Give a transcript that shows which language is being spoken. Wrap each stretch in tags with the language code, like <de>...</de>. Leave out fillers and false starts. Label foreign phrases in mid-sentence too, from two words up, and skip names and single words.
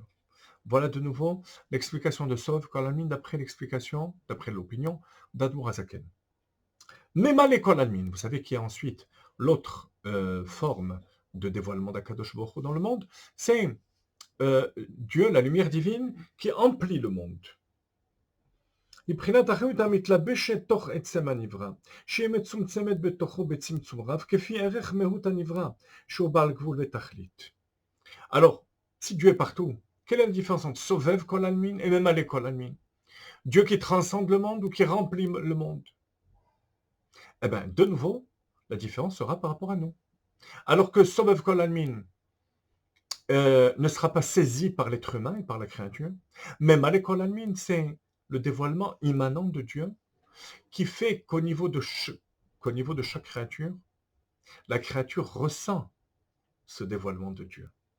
<fr>Voilà de nouveau l'explication de</fr> <he>סוב כל עלמין</he> <fr>d'après l'opinion d'Admor HaZaken.</fr> <he>ממלא כל עלמין,</he> <fr>vous savez qu'il y a ensuite l'autre forme de dévoilement d'</fr> <he>הקדוש ברוך הוא</he> <fr>dans le monde, c'est Dieu, la lumière divine, qui emplit le monde.</fr> <he>מבחינת החיות המתלבשת תוך עצם הנברא, שהיא מצומצמת בתוכו בצמצום רב, כפי ערך מהות הנברא, שהוא בעל גבול ותכלית.</he> <fr>Alors, si Dieu est partout, quelle est la différence entre</fr> <he>סובב כל עלמין</he> <fr>et</fr> <he>ממלא כל עלמין?</he> <fr>Dieu qui transcende le monde ou qui remplit le monde? Eh bien, de nouveau, la différence sera par rapport à nous. Alors que</fr> <he>סובב כל עלמין</he> <fr>ne sera pas saisi par l'être humain et par la créature,</fr> <he>ממלא כל עלמין,</he> <fr>c'est le dévoilement immanent de Dieu qui fait qu'au niveau de chaque créature, la créature ressent ce dévoilement de Dieu.</fr>